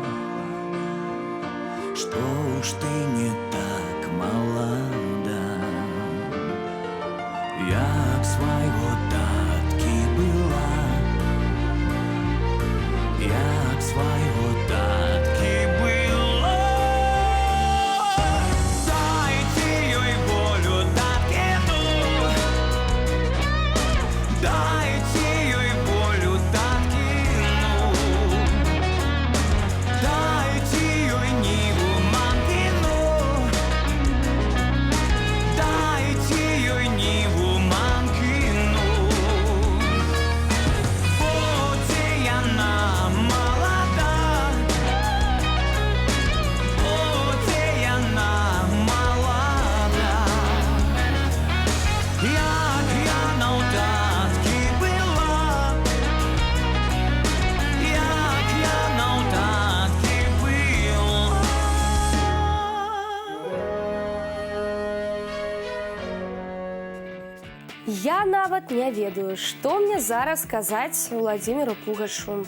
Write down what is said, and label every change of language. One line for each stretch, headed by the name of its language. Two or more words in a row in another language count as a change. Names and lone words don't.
Russian: что уж ты не так молода.
Belarusian: Як свайго таткі была, як свайго таткі была. Дайте ёй волю таткіну, дайте ёй волю таткіну, дайте ёй ниву манкіну, дайте ёй ниву манкіну. Буде яна молода, буде яна молода. Як яна у таткі была, як яна у таткі была. Я нават не ведаю, што мне зараз сказаць Владзіміру Пугачу.